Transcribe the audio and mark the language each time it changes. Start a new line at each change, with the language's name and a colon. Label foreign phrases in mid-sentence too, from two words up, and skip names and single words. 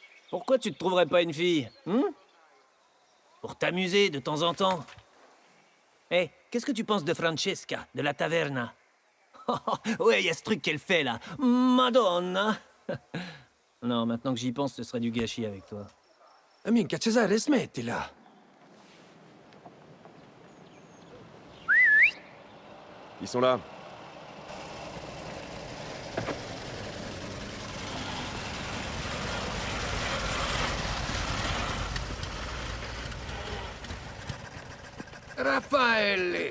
French: Pourquoi tu te trouverais pas une fille, pour t'amuser de temps en temps. Hé, qu'est-ce que tu penses de Francesca, de la taverna? Ouais, y a ce truc qu'elle fait là. Madonna. Non, maintenant que j'y pense, ce serait du gâchis avec toi.
Italian: Minchia, Cesare, smettila!
French: Ils sont là. Raffaele!